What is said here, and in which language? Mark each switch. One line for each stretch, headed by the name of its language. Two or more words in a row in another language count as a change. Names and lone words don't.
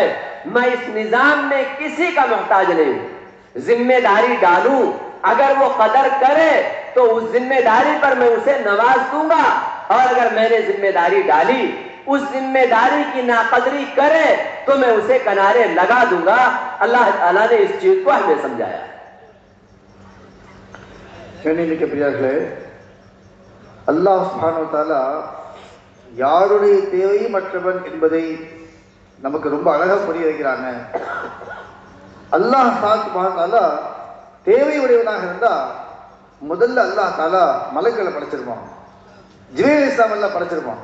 Urdu: میں اس نظام میں کسی کا محتاج نہیں ہوں، ذمہ داری ڈالوں، اگر وہ قدر کرے تو اس ذمہ داری پر میں اسے نواز دوں گا، اور اگر میں نے ذمہ داری ڈالی اس ذمہ داری کی ناقدری کرے تو میں اسے کنارے لگا دوں گا۔ اللہ تعالیٰ نے اس چیز کو ہمیں سمجھایا۔
Tamil: கண்ணியமிக்க பிரியார்களே, அல்லாஹ்
Arabic: سبحانه وتعالى
Tamil: யாருடைய தேவையற்றவன் என்பதை நமக்கு ரொம்ப அழகா புரிய வைக்கிறாங்க. அல்லாஹ்
Arabic: سبحانه وتعالى
Tamil: தேவை உடையவனாக இருந்தா முதல்ல
Arabic: الله تعالى
Tamil: மலக்குகளை படைச்சிருப்பான், ஜிப்ரீல் அலைஹிஸ்ஸலாம் எல்லாம் படைச்சிருப்பான்.